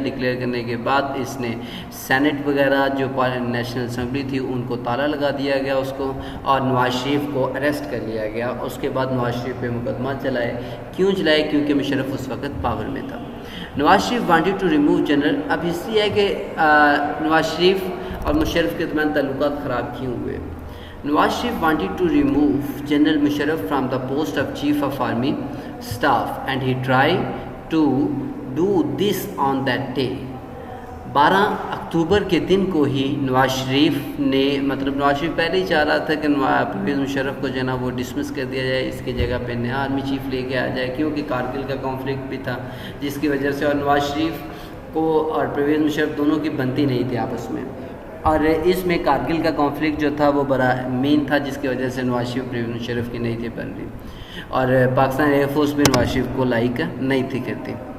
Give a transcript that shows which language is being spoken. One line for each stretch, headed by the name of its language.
Urdu: Declare کرنے کے بعد اس نے سینٹ وغیرہ جو نیشنل اسمبلی تھی ان کو تالا لگا دیا گیا اس کو, اور نواز شریف کو اریسٹ کر لیا گیا. اس کے بعد نواز شریف پہ مقدمہ چلائے. کیوں چلائے؟ کیونکہ مشرف اس وقت پاور میں تھا. Nawaz Sharif
English: Wanted to remove general.
Urdu: اب اس لیے ہے کہ نواز شریف اور مشرف کے درمیان تعلقات خراب کیوں ہوئے.
English: Nawaz Sharif wanted to remove General Musharraf from the post of Chief of Army Staff and he tried to do this on that day.
Urdu: 12 اکتوبر کے دن کو ہی نواز شریف نے نواز شریف پہلے ہی چاہ رہا تھا کہ پرویز مشرف کو جو ہے نا وہ ڈسمس کر دیا جائے, اس کی جگہ پہ نیا آرمی چیف لے کے آ جائے, کیونکہ کارگل کا کانفلکٹ بھی تھا جس کی وجہ سے, اور نواز شریف کو اور پرویز مشرف دونوں کی بنتی نہیں تھی آپس میں, اور اس میں کارگل کا کانفلکٹ جو تھا وہ بڑا مین تھا جس کی وجہ سے نواز شریف پرویز مشرف کی نہیں تھی بن رہی, اور پاکستان ایئر فورس بھی نواز شریف کو لائک نہیں تھی کرتی.